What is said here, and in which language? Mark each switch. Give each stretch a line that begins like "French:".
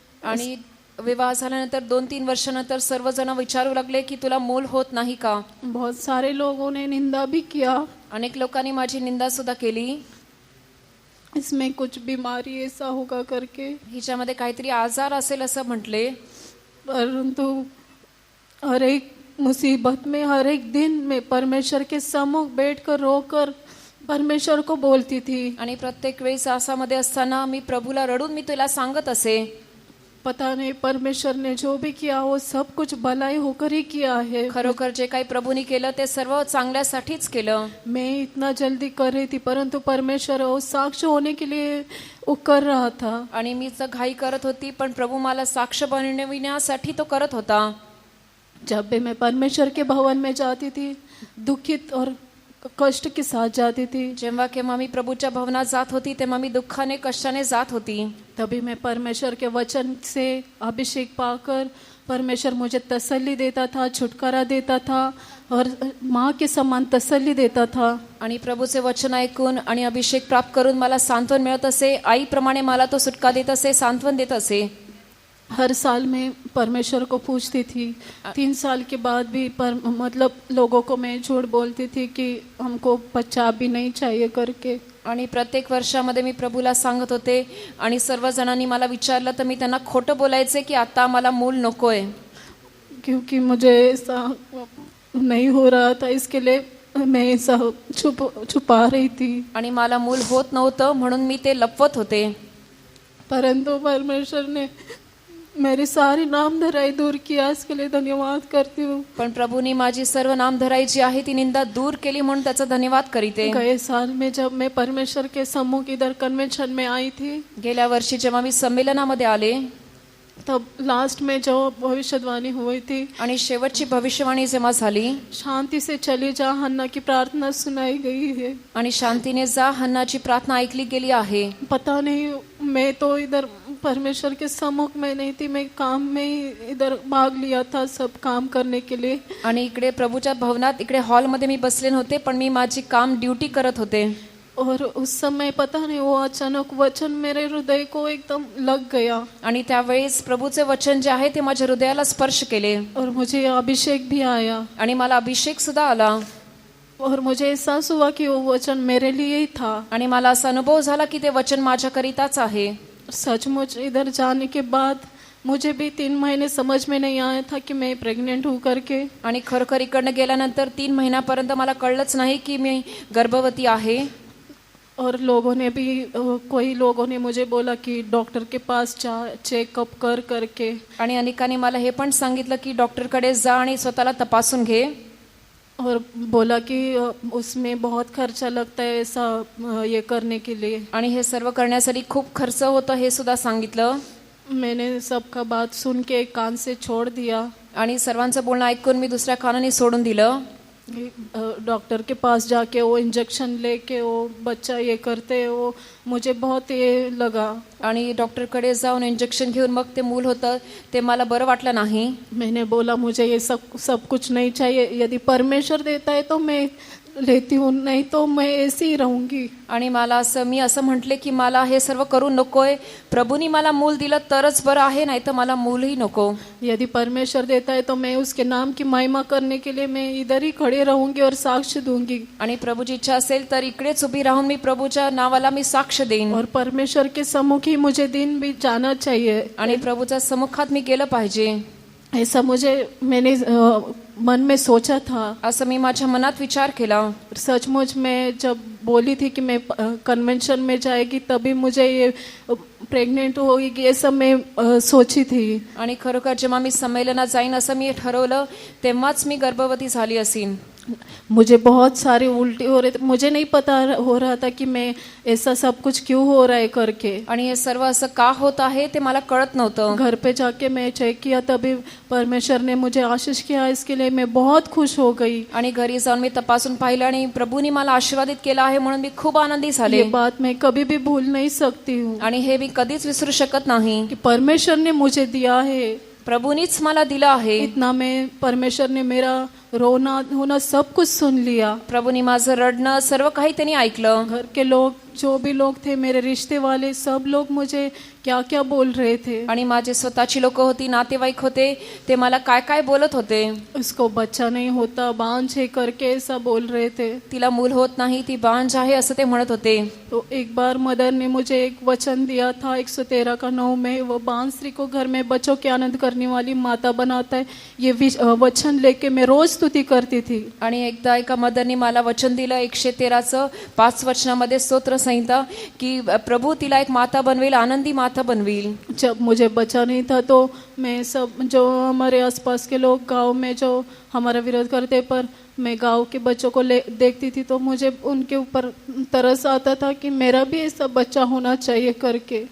Marathi: आणि विवाह झाल्यानंतर 2-3 वर्षानंतर सर्वजण विचारू लागले की तुला मूल होत नाही का.
Hindi: बहुत सारे लोगों ने निंदा भी किया.
Marathi: अनेक लोकांनी माझी निंदा सुद्धा केली.
Hindi: इसमें कुछ बीमारी ऐसा होगा करके.
Marathi: हिच्यामध्ये काहीतरी आजार असेल असं म्हटले.
Hindi: परंतु हर एक मुसीबत में, हर एक दिन में परमेश्वर के सम्मुख बैठकर रोकर परमेश्वर को बोलती थी.
Marathi: आणि प्रत्येक वेळेस आसामध्ये असताना मी प्रभूला रडून मी तुला सांगत असे.
Hindi: पता नहीं परमेश्वर ने जो भी किया वो सब कुछ भलाई होकर ही किया है.
Marathi: खरोखर जे काही प्रभूने केलं ते सर्व चांगल्यासाठीच केलं.
Hindi: मैं इतना जल्दी कर रही थी, परंतु परमेश्वर वो साक्ष होने के लिए वो कर रहा था.
Marathi: आणि मी तर घाई करत होती, पण प्रभू मला साक्ष बनविण्यासाठी तो करत होता.
Hindi: जब भी मैं परमेश्वर के भवन में जाती थी, दुखित और कष्ट के साथ जाती थी.
Marathi: जेव्हा केव्हा मी प्रभूच्या भवनात जात होती तेव्हा मी दुःखाने कष्टाने जात होती.
Hindi: तभी मैं परमेश्वर के वचन से अभिषेक पाकर परमेश्वर मुझे तसल्ली देता था, छुटकारा देता था और माँ के समान तसल्ली देता था.
Marathi: आणि प्रभूचे वचन ऐकून आणि अभिषेक प्राप्त करून मला सांत्वन मिळत असे. आईप्रमाणे मला तो सुटका देत असे, सांत्वन देत असे.
Hindi: हर साल मैं परमेश्वर को पूछती थी. 3 साल के बाद भी मतलब लोगों को मैं झूठ बोलती थी कि हमको बच्चा भी नहीं चाहिए करके.
Marathi: आणि प्रत्येक वर्षामध्ये मी प्रभूला सांगत होते आणि सर्व जणांनी मला विचारलं तर मी त्यांना खोटं बोलायचे की आता मला मूल नकोय.
Hindi: क्योंकि मुझे ऐसा नहीं हो रहा था, इसके लिए मैं ऐसा छुपा रही थी.
Marathi: आणि मला मूल होत नव्हतं म्हणून मी ते लपवत होते.
Hindi: परंतु परमेश्वर ने मेरी सारी नामधराई दूर किया. इसके लिए धन्यवाद करती हूँ.
Marathi: पण प्रभूनी माझी सर्व नामधराई जी आहे ती निंदा दूर केली म्हणून त्याचा धन्यवाद करीते.
Hindi: गए साल में जब मैं परमेश्वर के सम्मुख इधर कन्वेंशन में आई थी,
Marathi: गेल्या वर्षी जेव्हा मी संमेलनामध्ये आले
Hindi: तब लास्ट में जो भविष्यवाणी हुई थी
Marathi: आणि शेवटची भविष्यवाणी जेव्हा झाली,
Hindi: शांति से चली जा हन्ना की प्रार्थना सुनाई गई है.
Marathi: आणि शांतीने जा हन्नाची प्रार्थना ऐकली गेली आहे.
Hindi: पता नहीं, मैं तो इधर परमेश्वर के सम्मुख में नहीं थी. मैं काम में ही इधर भाग लिया था सब काम करने के लिए.
Marathi: आणि इकडे प्रभूच्या भवनात इकडे हॉलमध्ये मी बसले नव्हते, पण मी माझी काम ड्युटी करत होते.
Hindi: और उस समय पता नहीं वो अचानक वचन मेरे हृदय को एकदम लग गया.
Marathi: आणि त्यावेळेस प्रभूचे वचन जे आहे ते माझ्या हृदयाला स्पर्श केले.
Hindi: और मुझे अभिषेक भी आया.
Marathi: आणि मला अभिषेक सुद्धा आला.
Hindi: और मुझे एहसास हुआ कि वो वचन मेरे लिए ही था.
Marathi: आणि मला असा अनुभव झाला की ते वचन माझ्याकरिताच आहे.
Hindi: सचमुच इधर जाने के बाद मुझे भी 3 महीने समझ में नहीं आया था कि मैं प्रेग्नेंट हूँ करके.
Marathi: आणि खरखर इकडनं गेल्यानंतर 3 महिन्यापर्यंत मला कळलंच नाही की मी गर्भवती आहे.
Hindi: और लोगों ने भी कोई लोगों ने मुझे बोला कि डॉक्टर के पास जा, चेकअप कर करके.
Marathi: आणि अनेकांनी मला हे पण सांगितलं की डॉक्टरकडे जा आणि स्वतःला तपासून घे.
Hindi: और बोला कि उसमें बहुत खर्चा लगता है ऐसा ये करने के लिए.
Marathi: आणि हे सर्व करण्यासाठी खूप खर्च होतं हे सुद्धा सांगितलं.
Hindi: मैंने सबका बात सुन के एक कान से छोड़ दिया.
Marathi: आणि सर्वांचं बोलणं ऐकून मी दुसऱ्या कानाने सोडून दिलं.
Hindi: डॉक्टर के पास जाके वो इंजेक्शन लेके वो बच्चा ये करते वो मुझे बहुत ये लगा.
Marathi: आणि डॉक्टरकडे जाऊन इंजेक्शन घेऊन मग ते मूल होतं ते मला बरं वाटलं नाही.
Hindi: मैंने बोला मुझे ये सब कुछ नहीं चाहिए. यदि परमेश्वर देता है तो मैं लेती हूँ, नहीं तो मैं ऐसी ही रहूंगी.
Marathi: आणि मी असं म्हटले की मला हे सर्व करू नकोय. प्रभूनी मला मूल दिलं तरच बरं आहे, नाही तर मला मूलही नको.
Hindi: यदि परमेश्वर देता है तो मैं उसके नाम की महिमा करने के लिए मैं इधर ही खड़े रहूंगी और साक्ष्य दूंगी.
Marathi: आणि प्रभूची इच्छा असेल तर इकडेच उभी राहून मी प्रभूच्या नावाला मी साक्ष देईन.
Hindi: और परमेश्वर के सम्मुख ही मुझे दिन भी जाना चाहिए.
Marathi: आणि प्रभूच्या सम्मुखात मी गेलं पाहिजे
Hindi: ऐसा मैंने मन में सोचा था.
Marathi: असं मी माझ्या मनात विचार केला.
Hindi: सचमुच मैं जब बोली थी कि मैं कन्वेंशन में जाएगी तभी मुझे ये प्रेग्नेंट होगी, ये सब मैं सोची थी.
Marathi: आणि खरोखर जेव्हा मी संमेलनात जाईन असं मी ठरवलं तेव्हाच मी गर्भवती झाली असीन.
Hindi: मुझे बहुत सारी उल्टी हो रहे थे. मुझे नहीं पता हो रहा था कि मैं ऐसा सब कुछ क्यों हो रहा है करके.
Marathi: आणि हे सर्व असं का होत आहे ते मला कळत नव्हतं.
Hindi: घर पे जाके मैं चेक किया तभी परमेश्वर ने मुझे आशीष किया. इसके लिए मैं बहुत खुश हो गई.
Marathi: आणि घरी जाऊन मी तपासून पाहिलं आणि प्रभूनी मला आशीर्वादित केला आहे म्हणून मी खूप आनंदी झाले.
Hindi: ये बात मैं कभी भी भूल नहीं सकती हूँ
Marathi: आणि हे मी कधीच विसरू शकत नाही.
Hindi: कि परमेश्वर ने मुझे दिया है.
Marathi: प्रभूनीच मला दिलं आहे.
Hindi: इतना मैं परमेश्वर ने मेरा रोना होना सब कुछ सुन लिया.
Marathi: प्रभूनी माझं रडणं सर्व काही त्यांनी ऐकलं.
Hindi: घर के लोग जो भी लोग थे मेरे रिश्ते वाले सब लोग मुझे क्या क्या बोल रहे थे.
Marathi: आणि माझे स्वतःची लोक होती, नातेवाईक होते, ते मला काय काय बोलत होते.
Hindi: उसको बच्चा नहीं होता, बांझ है करके ऐसा बोल रहे थे.
Marathi: तिला मूल होत नाही, ती बांझ आहे असं ते म्हणत होते.
Hindi: तो एक बार मदर ने मुझे एक वचन दिया था 113 का 9 में, वो बांझ स्त्री को घर में बच्चों के आनंद करने वाली माता बनाता है. ये वचन लेके मैं रोज स्तुति करती थी.
Marathi: आणि एकदा एका मदरनी मला वचन दिलं 113चं 5 वचनामध्ये स्तोत्र संहिता की प्रभू तिला एक माता बनवेल, आनंदी माता बनवेल.
Hindi: जब मुझे बच्चा नहीं था तो मैं सब जो हमारे आसपास के लोग गांव में जो हमारा विरोध करते, पर मैं गांव के बच्चों को देखती थी तो मुझे उनके ऊपर तरस आता था कि मेरा भी ऐसा बच्चा होना चाहिए करके.